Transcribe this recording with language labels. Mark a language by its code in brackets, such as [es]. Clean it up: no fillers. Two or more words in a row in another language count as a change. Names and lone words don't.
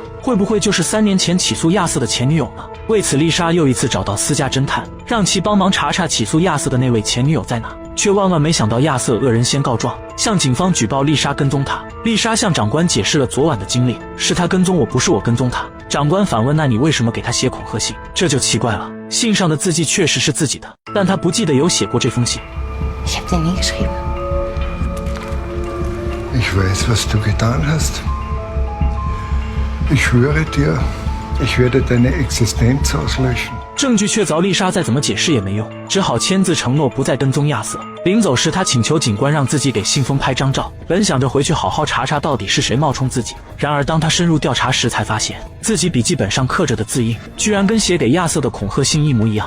[zh] 会不会就是3年前起诉亚瑟的前女友呢？为此，丽莎又一次找到私家侦探，让其帮忙查查起诉亚瑟的那位前女友在哪，却万万没想到亚瑟恶人先告状，向警方举报丽莎跟踪他。丽莎向长官解释了昨晚的经历，是他跟踪我，不是我跟踪他。长官反问，那你为什么给他写恐吓信？这就奇怪了，信上的字迹确实是自己的，但他不记得有写过这封信。 [de] Ich hab dir nie geschrieben. Ich weiß, was du getan hast. Ich schwöre dir, ich werde deine Existenz auslöschen. [zh] 证据确凿，丽莎再怎么解释也没用，只好签字承诺不再跟踪亚瑟。临走时，他请求警官让自己给信封拍张照，本想着回去好好查查到底是谁冒充自己。然而当他深入调查时，才发现自己笔记本上刻着的字印居然跟写给亚瑟的恐吓信一模一样。